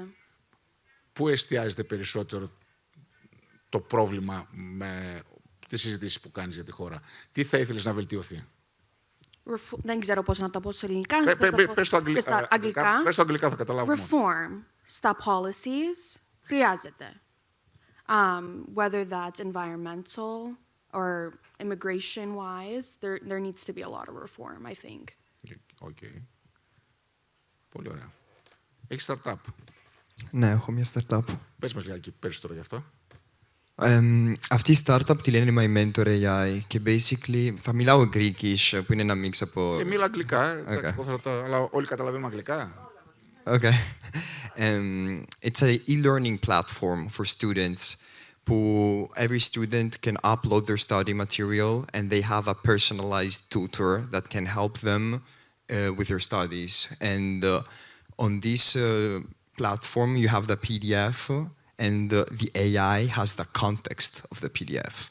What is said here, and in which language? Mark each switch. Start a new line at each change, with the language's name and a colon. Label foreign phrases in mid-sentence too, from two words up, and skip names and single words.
Greek: Πού εστιάζεται περισσότερο το πρόβλημα με τις συζητήσεις που κάνεις για τη χώρα? Τι θα ήθελες να βελτιωθεί? Δεν ξέρω πώς να το πω σε ελληνικά. Πες το αγγλικά. Πες το αγγλικά, θα καταλάβουμε. Reform στα policies χρειάζεται.
English: Whether that's environmental or immigration-wise, there needs to be a lot of reform, I think.
Greek: Okay. Πολύ ωραία. Έχεις startup? Ναι, έχω μια startup. Πες μας λίγα περισσότερο γι' αυτό. Αυτή η startup τη λένε My Mentor AI και basically θα μιλάω Greekish που είναι ένα μίξ από... Μίλα αγγλικά, αλλά όλοι καταλαβαίνουμε αγγλικά.
English: Okay. It's an e-learning platform for students who every student can upload their study material and they have a personalized tutor that can help them with their studies. And on this platform, you have the PDF and the AI has the context of the PDF.